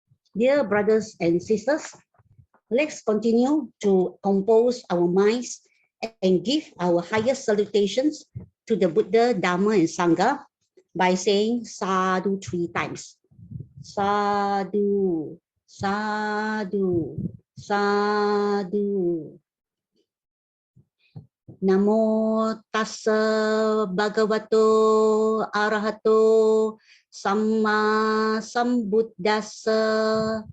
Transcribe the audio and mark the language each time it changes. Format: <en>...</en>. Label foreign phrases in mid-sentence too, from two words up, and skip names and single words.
<en>Dear brothers and sisters, let's continue to compose our minds and give our highest salutations to the Buddha, Dhamma, and Sangha by saying sadhu 3 times.</en> <pi>Sadhu, sadhu, sadhu. Namo tassa bhagavato arahato samma sambuddhassa.</pi>